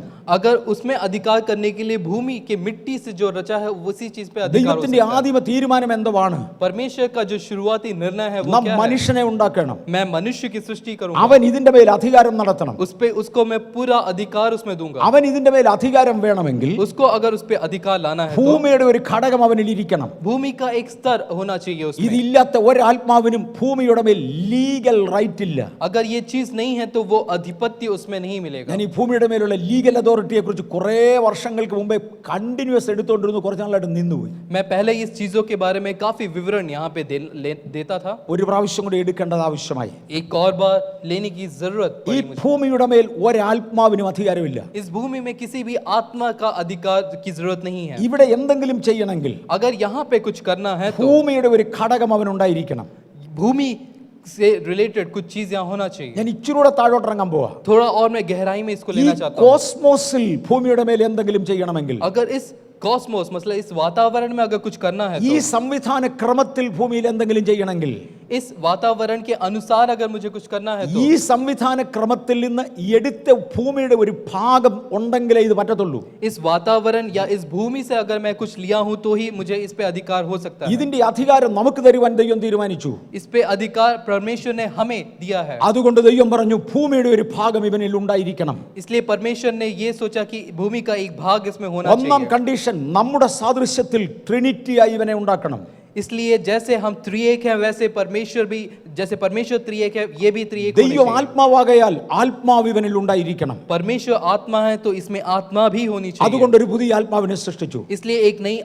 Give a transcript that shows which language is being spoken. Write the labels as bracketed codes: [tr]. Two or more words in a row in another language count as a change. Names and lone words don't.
[hi] अगर उसमें अधिकार करने के लिए भूमि के मिट्टी से जो रचा है उसी चीज पे अधिकार हो [ml] ദൈവത്തിന്റെ [hi] सकता है। [ml] ആദിമ തീരുമാനം എന്താണ്? [hi] परमेश्वर का जो शुरुआती निर्णय है वो [ml] നാം [hi] क्या है? [ml] മനുഷ്യനെ ഉണ്ടാക്കണം, [hi] मैं मनुष्य की सृष्टि करूंगा, [ml] അവൻ ഇതിന്റെ മേൽ അധികാരം നടത്തണം. [hi] उसको मैं पूरा अधिकार उसमें दूंगा। [ml] അവൻ ഇതിന്റെ മേൽ അധികാരം വേണമെങ്കിൽ [hi] उसको अगर उस पे अधिकार लाना है तो [ml] ഭൂമിയുടെ ഒരു ഘടകം അവനിൽ ഇരിക്കണം. [hi] भूमि का एक स्तर होना चाहिए उसमें। [ml] ഇതില്ലാത്ത ഒരാത്മാവിനും ഭൂമിയുടെ മേൽ [en] legal right [ml] ഇല്ല. [hi] अगर ये चीज नहीं है तो वो अधिपत्य उसमें नहीं मिलेगा। [ml] ഞാൻ ഈ ഭൂമിയുടെ മേലുള്ള [en] legal authority [ml] കുറിച്ച് കുറേ വർഷങ്ങൾക്ക് മുമ്പേ കണ്ടിന്യൂസ് എടുത്തുകൊണ്ടിരുന്നു, കുറച്ച് നാളായിട്ട് നിന്നുപോയി. [hi] मैं पहले इस चीजों के बारे में काफी विवरण यहाँ पे देता था। [ml] ഒരു പ്രാവശ്യം കൂടി എടുക്കേണ്ടത് ആവശ്യമായി. [hi] एक और बार लेने की जरूरत [ml] ഈ [hi] पड़ी मुझे। [ml] ഭൂമിയുടെ മേൽ ഒരാത്മാവിനും അധികാരമില്ല. [hi] इस भूमि में किसी भी आत्मा का अधिकार की जरूरत नहीं है। [ml] ഇവിടെ എന്തെങ്കിലും ചെയ്യണമെങ്കിൽ [hi] अगर यहाँ पे कुछ करना है तो [ml] ഭൂമിയുടെ ഒരു ഘടകം അവനുണ്ടായിരിക്കണം. [hi] भूमि से रिलेटेड कुछ चीज यहाँ होना चाहिए। [ml] ഞാൻ ഇച്ചിരൂടെ താഴോട്ടിറങ്ങാൻ പോവാ. [hi] थोड़ा और मैं गहराई में इसको [ml] ഈ [hi] लेना चाहता हूँ। [ml] കോസ്മോസിൽ ഭൂമിയുടെ മേൽ എന്തെങ്കിലും ചെയ്യണമെങ്കിൽ, [hi] अगर इस कॉस्मोस मतलब इस वातावरण में अगर कुछ करना है [ml] ഈ [hi] तो [ml] സംവിധാന ക്രമത്തിൽ ഭൂമിയിൽ എന്തെങ്കിലും ചെയ്യണമെങ്കിൽ, [hi] इस वातावरण के अनुसार अगर मुझे कुछ करना है तो [ml] ഈ സംവിധാന ക്രമത്തിൽ നിന്ന് എടുത്ത ഭൂമിയുടെ ഒരു ഭാഗം ഉണ്ടെങ്കിലേ ഇത് പറ്റത്തുള്ളൂ. [hi] इस वातावरण या इस भूमि से अगर मैं कुछ लिया हूं तो ही मुझे इस पे अधिकार हो सकता है। [ml] ഇതിന്റെ അധികാരം നമുക്ക് തരുവാൻ ദൈവം തീരുമാനിച്ചു. [hi] इस पे अधिकार परमेश्वर ने हमें दिया है। [ml] അതുകൊണ്ട് ദൈവം പറഞ്ഞു ഭൂമിയുടെ ഒരു ഭാഗം ഇവനിൽ ഉണ്ടായിരിക്കണം. [hi] इसलिए परमेश्वर ने ये सोचा कि भूमि का एक भाग इसमें होना [ml] ഒന്നാം [hi] चाहिए। [ml] കണ്ടീഷൻ, നമ്മുടെ സാദൃശ്യത്തിൽ ട്രിനിറ്റിയായി ഇവനെ ഉണ്ടാക്കണം. [hi] इसलिए जैसे हम त्रिएक हैं वैसे परमेश्वर भी, जैसे परमेश्वर त्रिएक है ये भी त्रिएक होने [ml] ദൈവം [hi] चाहिए। [ml] ആത്മാവാകയാൽ ആത്മാവ് ഇവനിൽ ഉണ്ടായിരിക്കണം. [hi] परमेश्वर आत्मा है तो इसमें आत्मा भी होनी चाहिए। [ml] അതുകൊണ്ട് ഒരു പുതിയ ആത്മാവിനെ സൃഷ്ടിച്ചു. [hi] इसलिए एक नई